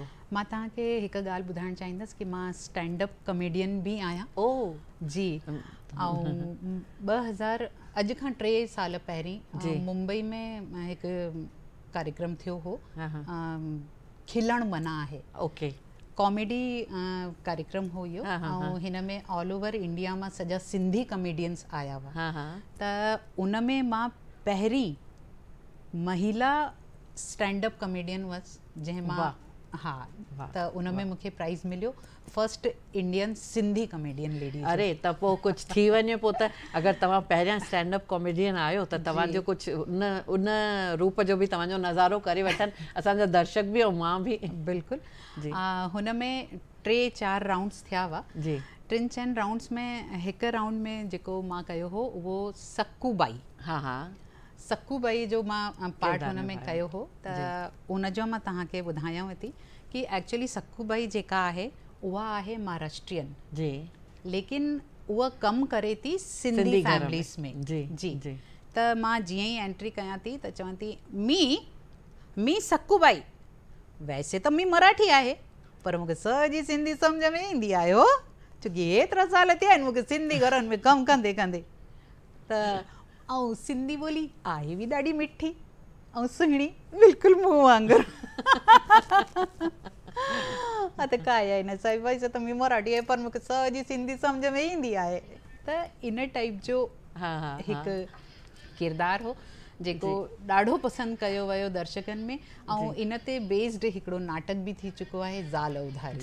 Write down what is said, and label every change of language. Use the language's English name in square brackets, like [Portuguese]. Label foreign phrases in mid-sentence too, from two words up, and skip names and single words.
[Sindhi] मां तव्हांखे हिकु ॻाल्हि ॿुधाइणु चाहींदसि कि मां स्टैंडअप कॉमेडियन बि आहियां। ओ जी। ऐं 2000 अॼु खां 3 साल पहिरीं मुंबई में हिकु कार्यक्रम थियो हो, खिलण मना आहे। ओके। कॉमेडी कार्यक्रम हो इहो, ऐं हिन में [English] all over India [Sindhi] मां सॼा सिंधी कॉमेडियंस आया हुआ। त उन में मां पहिरीं महिला स्टैंडअप कॉमेडियन हुअसि जंहिं मां त उन में मूंखे प्राइज़ मिलियो, [English] First Indian Sindhi comedian lady. [Sindhi] अरे त पोइ कुझु थी वञे पोइ त, अगरि तव्हां पहिरियां स्टैंडअप कॉमेडियन आहियो त तव्हांजो कुझु उन रूप जो बि तव्हांजो नज़ारो करे वठनि असांजा दर्शक बि ऐं मां बि। बिल्कुलु। हुन में 3-4 राउंड्स थिया हुआ जी। 3-4 राउंड्स में हिकु राउंड में जेको मां कयो हो उहो सक्कू बाई। सक्कू बाई जो मां पार्ट हुन में कयो हो, त उन जो मां तव्हांखे ॿुधायांव थी कि एक्चुअली सक्कू बाई जेका आहे उहा आहे महाराष्ट्रियन जी, लेकिन उहा कमु करे थी [English] Sindhi families [Sindhi] में। जी जी जी। त मां जीअं ई एंट्री कयां थी त चवां थी मी सक्कू बाई, वैसे त मी मराठी आहे पर मूंखे सॼी सिंधी सम्झ में ईंदी आहे छोकी एतिरा साल थिया आहिनि मूंखे सिंधी घरनि में कमु कंदे कंदे। त ऐं सिंधी ॿोली आहे बि ॾाढी मिठी ऐं सुहिणी बिल्कुलु मुंहुं वांगुरु हा त काय आहे न साईं भाई त मी मराठी आहे पर मूंखे सॼी सिंधी सम्झ में ईंदी आहे त इन टाइप जो हिकु किरदारु हो जेको ॾाढो पसंदि कयो वियो दर्शकनि में ऐं इन ते बेस्ड हिकिड़ो नाटक बि थी चुको आहे ज़ाल उधारी।